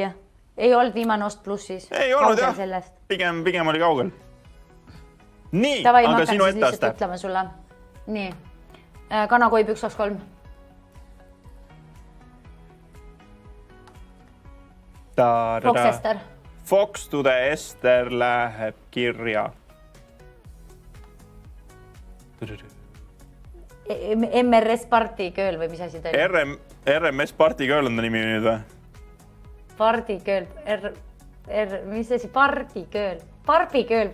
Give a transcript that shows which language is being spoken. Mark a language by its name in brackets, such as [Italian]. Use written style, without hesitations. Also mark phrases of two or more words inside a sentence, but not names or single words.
[Estonian] Ei olnud viimane ost plussis. Ei olnud jah. Pigem oli kaugel. Nii, Tavai, aga sinu etteaste. etteaste. Ütleme sulle. Nii. Kanakoib 123. Fox Ester. Fox to the Ester läheb kirja. MRS Party Girl või mis asi ta oli? RMS Party Girl on ta nimi nüüd või? Party Girl. Mis asi? Party Girl. Barbie Girl.